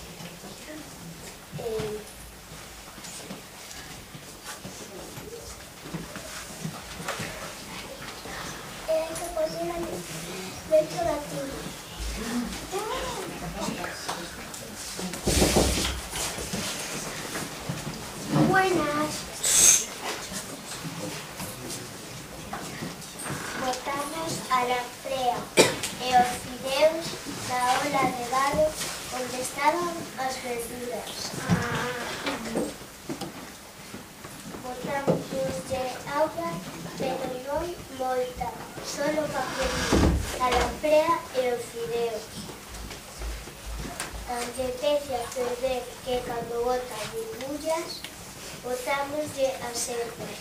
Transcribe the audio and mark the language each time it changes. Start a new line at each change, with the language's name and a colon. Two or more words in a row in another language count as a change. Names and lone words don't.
Spanish: Hay que poner dentro la tina. Buenas.
Galician: Botamos
Spanish: a la
Galician: frea e os fideos na ola de barro onde estaban as verduras. Botamos auga, pero non moita, solo para freír
Spanish: a la
Galician: frea e os fideos. Cando empece a ferver, que cando bota burbullas, botámoslle as ervas.